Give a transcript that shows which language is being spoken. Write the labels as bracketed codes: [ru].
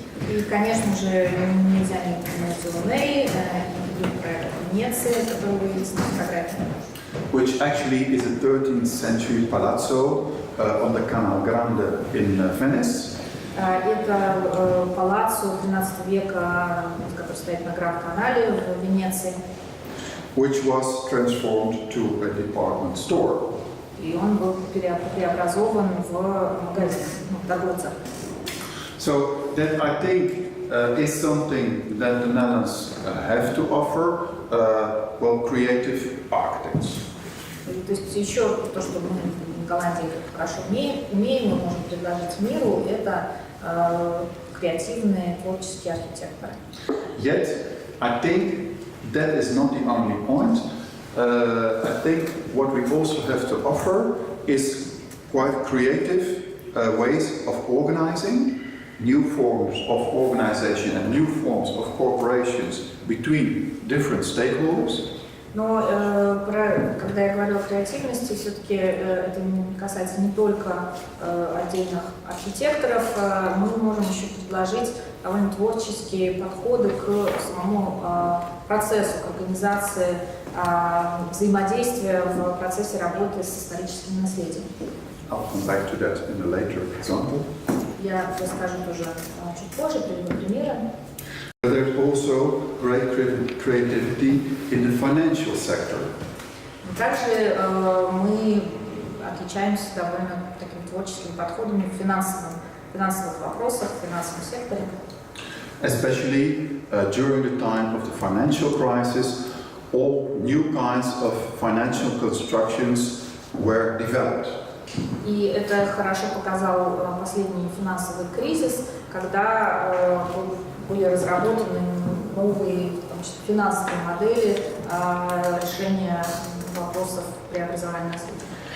[ru] И, конечно же, нельзя не упомянуть ОНЕ и проект Венеции, который вы видите на фотографии. [en] Which actually is a 13th century palazzo on the Canal Grande in Venice. [ru] Это палаццо 13 века, который стоит на Гранд-канале в Венеции. [en] Which was transformed to a department store. [ru] И он был преобразован в магазин, торговца. [en] So that I think is something that the Netherlands have to offer, creative architects. [ru] То есть еще то, что мы в Голландии хорошо умеем, мы можем предложить миру, это креативные творческие архитекторы. [en] Yet, I think that is not the only point. I think what we also have to offer is quite creative ways of organizing, new forms of organization and new forms of cooperations between different stakeholders. [ru] Но когда я говорю о креативности, все-таки это касается не только отдельных архитекторов, мы можем еще предложить довольно творческие подходы к самому процессу, к организации взаимодействия в процессе работы с историческим наследием. [en] I'll come back to that in a later example. [ru] Я расскажу тоже чуть позже, приведу примеры. [en] There's also great creativity in the financial sector. [ru] Также мы отличаемся довольно таким творческим подходом в финансовых вопросах, в финансовом секторе. [en] Especially during the time of the financial crisis, all new kinds of financial constructions were developed. [ru] И это хорошо показал последний финансовый кризис, когда были разработаны новые финансовые модели решения вопросов преобразования наследия.